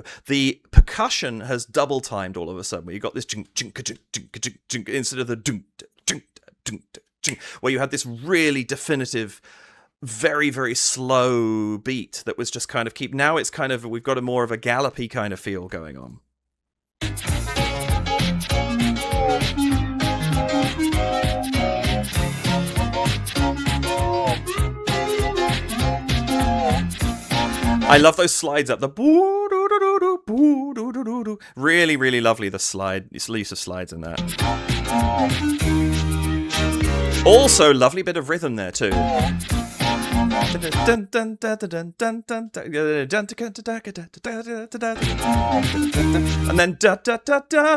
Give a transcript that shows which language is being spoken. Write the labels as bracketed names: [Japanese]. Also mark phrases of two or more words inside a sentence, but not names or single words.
[English] The percussion has double timed all of a sudden, where you've got this chung, chung, chung, chung, chung, chung, instead of the dung, dung, dung, dung, where you had this really definitive, very, very slow beat that was just kind of now it's kind of, we've got a more of a gallopy kind of feel going on. I love those slides up. The boo doo doo doo doo boo doo doo doo doo. Really, really lovely. The use of slides in that. Also, lovely bit of rhythm there too. And then da da da da.